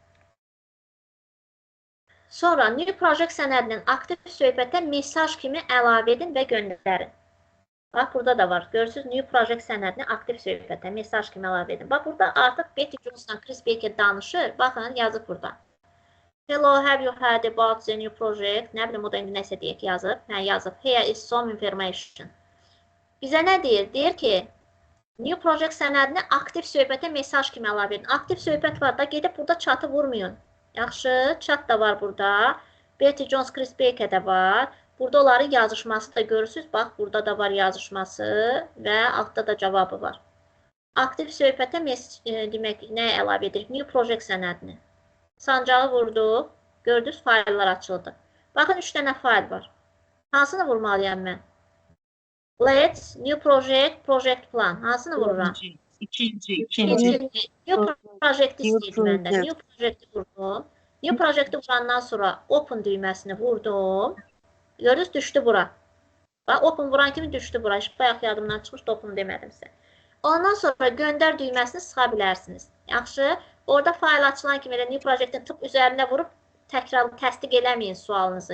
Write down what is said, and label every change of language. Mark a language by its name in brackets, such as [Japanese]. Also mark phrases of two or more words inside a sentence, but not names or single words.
[Azerbaijani] Sonra New Project sənədinin aktiv söhbətə mesaj kimi əlavə edin və göndərin. Bax, burada da var. Görürsünüz, New Project sənədini aktiv söhbətə mesaj kimi əlavə edin. Bax, burada artıq Betty Jones'la Chris Baker danışır. Baxın, yazıb burada. [English] Hello, have you heard about the new project? [Azerbaijani] Nə bilim, o da indi nəsə deyək yazıb. Hə, yazıb. [English] Here is some information. [Azerbaijani] Bizə nə deyir? Deyir ki, New Project sənədini aktiv söhbətə mesaj kimi əlavə edin. Aktiv söhbət var da, gedib burada chatı vurmayın. Yaxşı, chat da var burada. Betty Jones, Chris Baker də var. Burada onların yazışması da görürsünüz. Bax, burada da var yazışması və altda da cavabı var. Aktiv söhbətə demək, nə əlavə edirik? New Project sənədini. Sancağı vurduq. Gördünüz, fayllar açıldı. Baxın, 3 dənə fayl var. Hansını vurmalıyam mən? [English] Let's, New Project, Project Plan. [Azerbaijani] Hansını vururam? İkinci. New Project istəyir məndə. New Project vurdum. New Project vurandan sonra Open düyməsini vurdum. Gördünüz, düşdü bura. Bax, Open vuran kimi düşdü bura. Bayaq yadımdan çıxmışdı, Open demədim sizə. Ondan sonra göndər düyməsini sıxa bilərsiniz. Yaxşı, orada fayl açılan kimi New Project'in tıp üzərində vurub təkrar təsdiq eləməyin sualınızı.